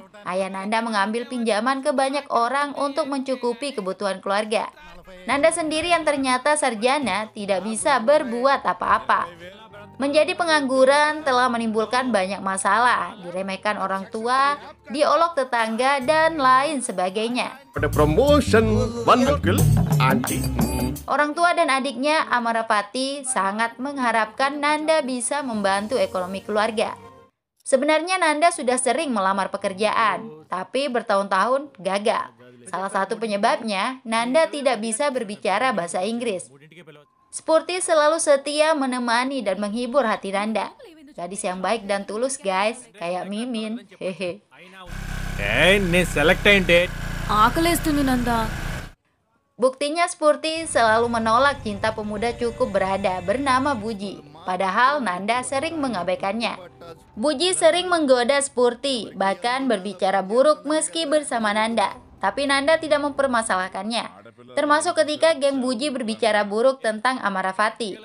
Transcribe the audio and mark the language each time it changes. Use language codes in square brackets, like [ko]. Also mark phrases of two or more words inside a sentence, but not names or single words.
[id] Ayah Nanda mengambil pinjaman ke banyak orang untuk mencukupi kebutuhan keluarga. Nanda sendiri yang ternyata sarjana tidak bisa berbuat apa-apa. Menjadi pengangguran telah menimbulkan banyak masalah, diremehkan orang tua, diolok tetangga, dan lain sebagainya. Pada promotion, one uncle, auntie. Orang tua dan adiknya Amarapati sangat mengharapkan Nanda bisa membantu ekonomi keluarga. Sebenarnya Nanda sudah sering melamar pekerjaan, tapi bertahun-tahun gagal. Salah satu penyebabnya, Nanda tidak bisa berbicara bahasa Inggris. Spurti selalu setia menemani dan menghibur hati Nanda. Gadis yang baik dan tulus guys, kayak Mimin. Hehe. [te] నేను సెలెక్ట్ అయింటే ఆకలేస్తుంది నందా. [id] Buktinya Spurti selalu menolak cinta pemuda cukup berada bernama Buji. Padahal Nanda sering mengabaikannya. Buji sering menggoda Spurti, bahkan berbicara buruk meski bersama Nanda. Tapi Nanda tidak mempermasalahkannya. Termasuk ketika geng Buji berbicara buruk tentang Amarapati.